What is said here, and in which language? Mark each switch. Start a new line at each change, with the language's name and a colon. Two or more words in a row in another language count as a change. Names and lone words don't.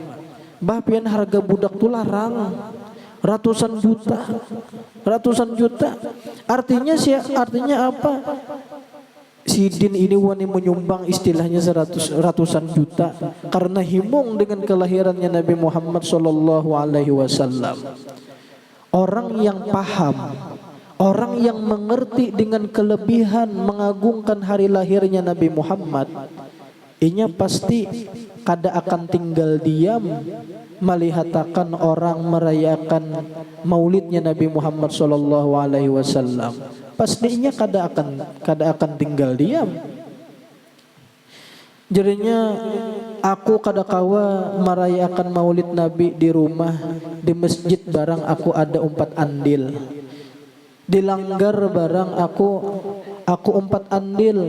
Banjar: Bapian harga budak tu larang ratusan juta. Artinya apa? Sidin ini wani menyumbang istilahnya ratusan juta karena himung dengan kelahirannya Nabi Muhammad
Arabic: صلى الله عليه وسلم.
Banjar: Orang yang paham, orang yang mengerti dengan kelebihan mengagungkan hari lahirnya Nabi Muhammad, inya pasti kada akan tinggal diam melihatakan orang merayakan maulidnya Nabi Muhammad
Arabic: صلى الله عليه وسلم.
Banjar: Pastinya kada akan tinggal diam. Jadinya aku kada kawa merayakan maulid Nabi di rumah, di masjid barang aku ada umpat andil. Di langgar barang aku umpat andil.